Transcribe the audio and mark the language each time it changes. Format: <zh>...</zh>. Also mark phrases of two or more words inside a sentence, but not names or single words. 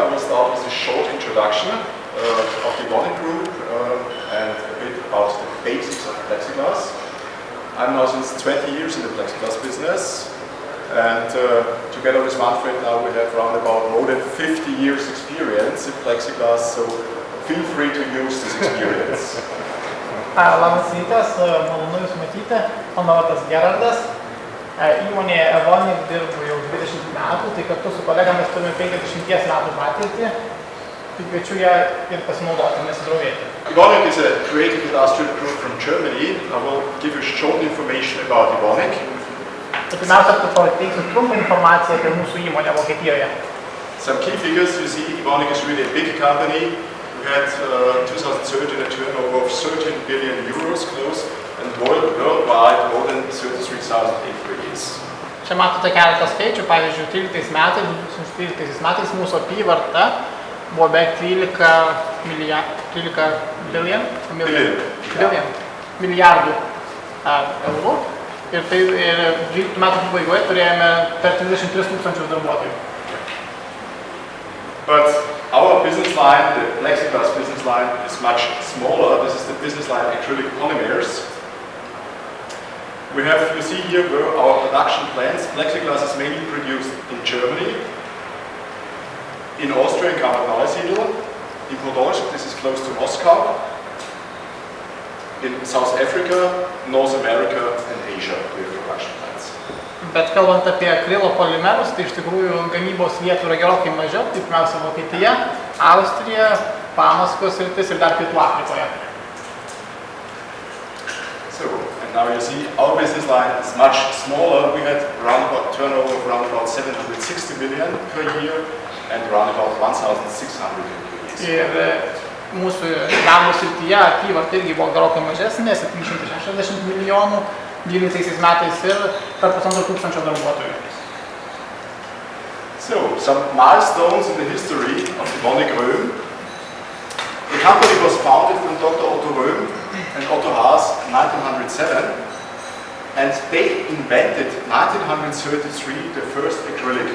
<en>I will start with a short introduction of the Evonik group and a bit about the basics of Plexiglas. I'm now since 20 years in the Plexiglas business, and together with Manfred now we have around about more than 50 years experience in Plexiglas, so feel free to use this experience.</en> <lt>Labas rytas, malonu Jūs matyti, mano vardas Gerardas. Įmonėje Evonik dirbu jau 20 metų, tai kartu su kolegomis turime 50 metų patirtį, tai kviečiu ją ir pasinaudoti, nesidraugėti.</lt> <en>Evonik is a creative industrial group from Germany. I will give you short information about Evonik.</en> <lt>Pirmiausia, pateiksiu trumpą informaciją apie mūsų įmonę Vokietijoje.</lt> <en>Some key figures, you see, Evonik is really a big company. We had 2013 a turnover of 13 billion euros close and worldwide more than 33,000 employees.</en> <lt>Čia matote keletą skaičių, pavyzdžiui, 2013 metais mūsų apyvarta buvo beveik 13 milijardų eurų ir 12 metų pabaigoje turėjome per 33 tūkstančius darbuotojų.</lt> <en>But our business line, the Plexiglas business line, is much smaller. This is the business line acrylic polymers. We have, you see here, where our production plants. Plexiglas is mainly produced in Germany, in Austria, in kompanijos, in Podolsk, this is close to Moscow, in South Africa, North America, and Asia, we have production plants.</en> <lt>Bet kalbant apie akrilo polimerus, tai iš tikrųjų gamybos vietų yra gerokai mažiau, tai pirmiausia Vokietija, Austrija, Pamaskos sritis ir dar Pietų Afrikoje.</lt> <en>So, and now you see our business line is much smaller. We had around about turnover of around about 760 million per year and around about 1,600 employees.</en> <lt>Ir mūsų darbo srityje apyvarta irgi buvo gerokai mažesnė, 760 milijonų 2012 metais ir per 1,5 darbuotojų.</lt> <en>So, some milestones in the history of Evonik Röhm. The company was founded from Dr. Otto Röhm and Otto Haas in 1907, and they invented 1933 the first acrylic.</en>